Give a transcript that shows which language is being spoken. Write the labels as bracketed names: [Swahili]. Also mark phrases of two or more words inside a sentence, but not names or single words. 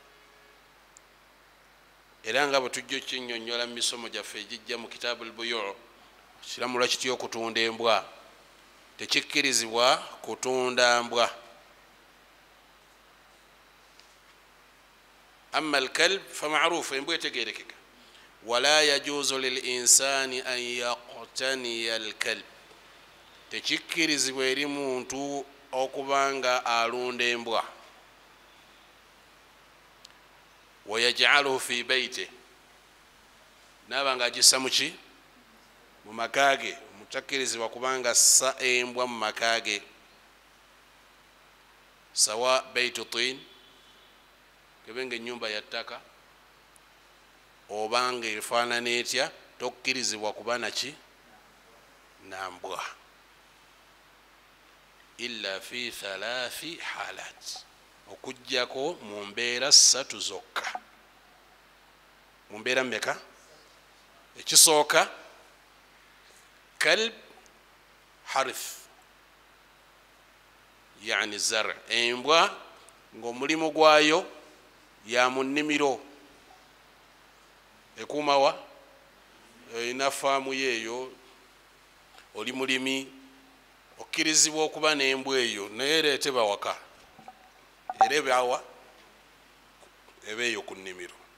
[Ganda] Era nga bwe tujja okinnyonnyola mu misomo gyaffe egijja mu kitaabu al-buyu', kiramulwa kitya okutunda embwa. Tekikkirizibwa kutunda mbwa. [Arabic] أما الكلب فمعروف, [Ganda] embwa etegerekeka. [Arabic] ولا يجوز للإنسان أن يقتني الكلب, [Ganda] tekikkirizibwa eri muntu okubanga alunda embwa. [Arabic] ويجعله في بيتي, [Ganda] nabanga agissa muki? Mu makage. Mutakkirizibwa kubanga sa embwa mu makage, [Arabic] سواء بيت طين, [Ganda] kebenga ennyumba ya ttaka obanga efaanana etya, tokkirizibwa kuba naki? Nambwa. [Arabic] إلا في ثلاث حالات, [Ganda] okujjako mu mbeera 3 zokka. Mu mbeera mmeka? Ekisooka [Arabic] كلب حارث, [Ganda] yani zar, embwa ng'omulimu gwayo ya mu nnimiro, ekuumawa, erina faamu yeeyo, oli mulimi, okkirizibwa okuba n'embwa eyo naye ereetebwa waka, era ebyawa eba eyo ku nnimiro.